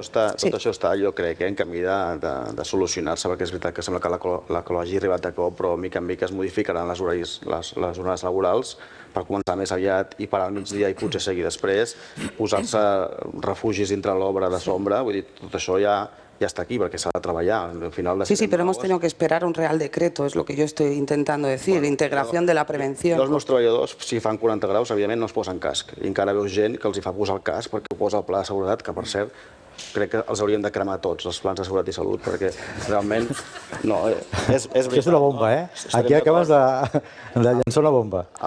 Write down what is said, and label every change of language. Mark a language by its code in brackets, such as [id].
[ca] Tot això està, jo crec, en camí de solucionar-se, perquè és veritat que sembla que l'ecologia ha arribat a cop, però mica en mica es modificaran les jornades laborals per començar més aviat i parar al migdia i potser seguir després, posar-se refugis dintre l'obra de sombra, vull dir, tot això ja [es] está aquí porque se va a trabajar. Al final sí, pero hemos tenido que esperar un Real Decreto, es lo que yo estoy intentando decir, integración de la prevención. [ca] Els meus treballadors, si fan 40 graus, evidentment no es posen casc. I encara veus gent que els hi fa posar el casc perquè posa el pla de seguretat, que per cert, crec que els hauríem de cremar tots, els plans de seguretat i salut, perquè realment no, és veritat. És una bomba, eh? Aquí acabes de llançar una bomba.